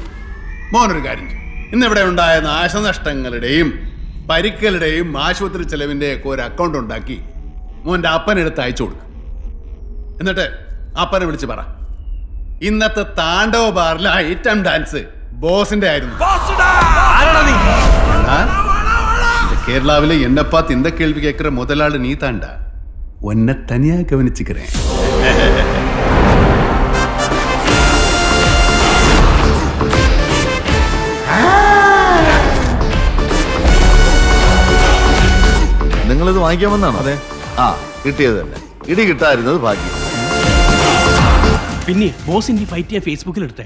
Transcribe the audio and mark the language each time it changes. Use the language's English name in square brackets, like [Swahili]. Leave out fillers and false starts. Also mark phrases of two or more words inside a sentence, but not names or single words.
[Malayalam] മോനൊരു കാര്യം ചെയ്യും. ഇന്നിവിടെ ഉണ്ടായ നാശനഷ്ടങ്ങളുടെയും പരിക്കലുടെയും ആശുപത്രി ചെലവിന്റെ ഒക്കെ ഒരു അക്കൗണ്ട് ഉണ്ടാക്കി മോന്റെ അപ്പനെടുത്ത് അയച്ചു കൊടുക്കും. എന്നിട്ട് അപ്പനെ വിളിച്ച് പറ, ഇന്നത്തെ താണ്ഡവ ബാറിലെ [English] item dance [Malayalam] ബോസിന്റെ ആയിരുന്നു. [Tamil] கேரளாவில என்ன பார்த்து இந்த கேள்வி கேட்கிற முதலாளி நீ தாண்டா. உன்னை தனியா கவனிச்சுக்கிறேன். [Malayalam] നിങ്ങളിത് വാങ്ങിക്കാൻ വന്നാണോ? അതെ. കിട്ടിയത് തന്നെ. ഇടി കിട്ടായിരുന്നത് ഭാഗ്യം. പിന്നെ ബോസിന്റെ ഫൈറ്റ് ഞാൻ ഫേസ്ബുക്കിൽ എടുത്തേ.